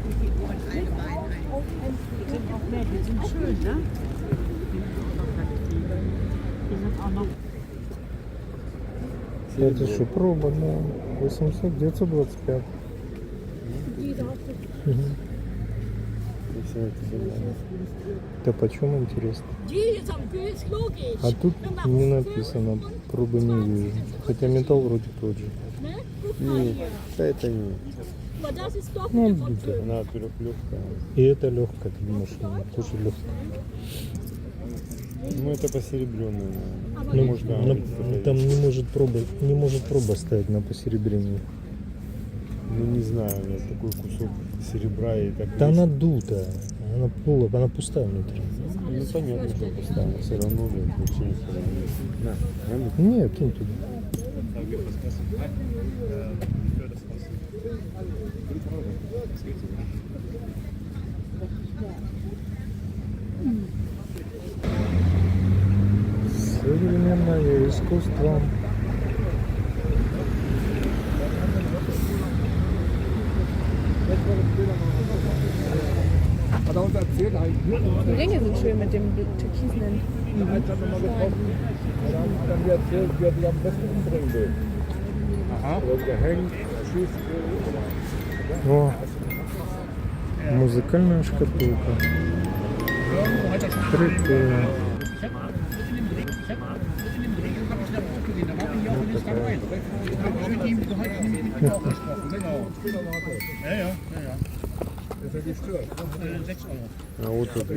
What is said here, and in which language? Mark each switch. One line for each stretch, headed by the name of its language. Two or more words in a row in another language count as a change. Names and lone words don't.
German: Die sind auch mehr, die sind schön, ne? Die sind auch noch.
Russian: Это что, проба, да. 800, 925.
German: Die drauf Мгм.
Russian: И все это забрали. Да почем интересно?
German: Die ist am Bild, logisch.
Russian: А тут не написано, пробы не вижу. Хотя металл вроде тот же.
German: Ne? Guck mal
Russian: Нет,
German: hier.
Russian: да это не.
German: Aber das ist doch
Russian: Ну,
German: eine von
Russian: да.
German: Föhn.
Russian: Она, во-первых, легкая. И это легкое, ты думаешь, тоже легкое. Ну, это посеребренная. Ну, Может, да, там не может проба стоять на посеребрении. ну, не знаю, у меня такой кусок серебра и так. Да есть. она дутая, она пустая внутри. Ну, понятно, что поставил. Все равно, блин, вообще не на, Не, кинь туда. Современное искусство.
German: Hat er uns erzählt, Die Ringe sind schön mit dem türkisen. hat er nochmal getroffen. Dann hat er mir erzählt, wie er sich am besten umbringen will. Oder gehängt, schießt.
Russian: О, музыкальная шкатулка. Прикольно. А вот это.